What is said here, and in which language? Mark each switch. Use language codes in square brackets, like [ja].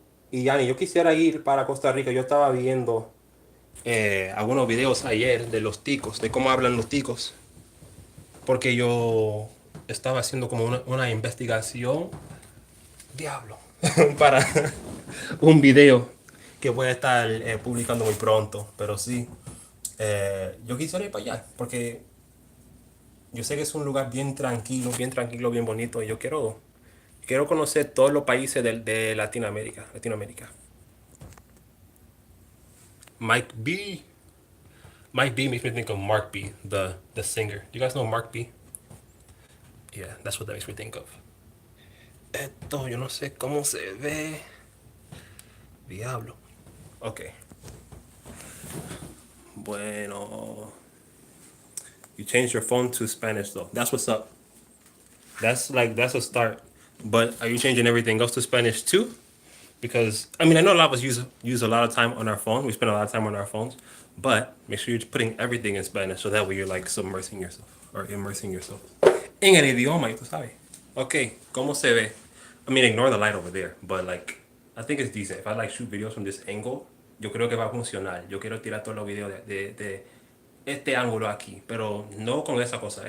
[es] Y Yani, yo quisiera ir para Costa Rica. Yo estaba viendo algunos videos ayer de los ticos, de cómo hablan los ticos, porque yo estaba haciendo como una investigación, diablo, para un video que voy a estar publicando muy pronto. Pero sí, yo quisiera ir para allá, porque yo sé que es un lugar bien tranquilo, bien bonito, y yo quiero conocer todos los países de Latinoamérica. Latinoamérica. Mike B. [en] Mike B makes me think of Mark B, the singer. Do you guys know Mark B? Yeah, that's what that makes me think of. [es] Esto, yo no sé cómo se ve. Diablo. Ok. Bueno. [en] You changed your phone to Spanish though. That's what's up. That's a start. But are you changing everything else to Spanish too? Because I mean I know a lot of us use a lot of time on our phone. We spend a lot of time on our phones. But make sure you're putting everything in Spanish so that way you're like submersing yourself or immersing yourself [es] en el idioma, y tú sabes. [en] Okay, [es] ¿cómo se ve? [en] I mean, ignore the light over there, but like, I think it's decent. If I like shoot videos from this angle, [es] yo creo que va a funcionar. Yo quiero tirar todos los videos de este ángulo aquí, pero no con esa cosa.